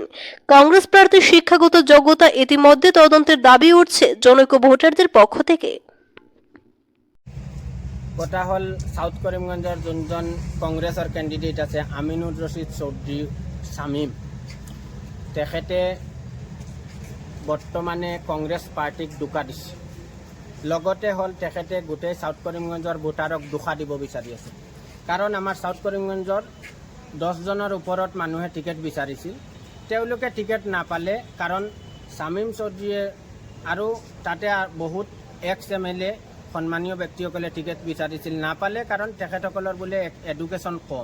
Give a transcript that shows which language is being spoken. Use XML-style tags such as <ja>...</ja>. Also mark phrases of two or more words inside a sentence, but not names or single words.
<bn>কংগ্রেস প্রার্থীর শিক্ষাগত যোগ্যতা ইতিমধ্যে তদন্তের দাবি উঠছে জনৈক ভোটারদের পক্ষ থেকে।</bn> <as>কথা হল সাউথ করিমগঞ্জের যোনজন কংগ্রেসের ক্যান্ডিডেট আছে আমিনুর রশিদ চৌধুরী শামীম, তেখেতে বর্তমানে কংগ্রেস পার্টিক দুকা দিছে। লগতে হল তেখেতে গোটেই সাউথ করিমগঞ্জের ভোটারক দুখা দিব বিচাৰি আছে। কাৰণ আমাৰ সাউথ করিমগঞ্জৰ 10 জনৰ ওপৰত মানুহে টিকেট বিচাৰিছিল, তেওঁলোকে টিকেট নাপালে। কাৰণ শামীম চৌধুৰীয়ে আৰু তাতে বহুত ex-MLA সন্মানীয় ব্যক্তিসকলে টিকেট বিচাৰিছিল, নাপালে কাৰণ তেখেতসকলৰ বোলে এডুকেশ্যন কম।</as>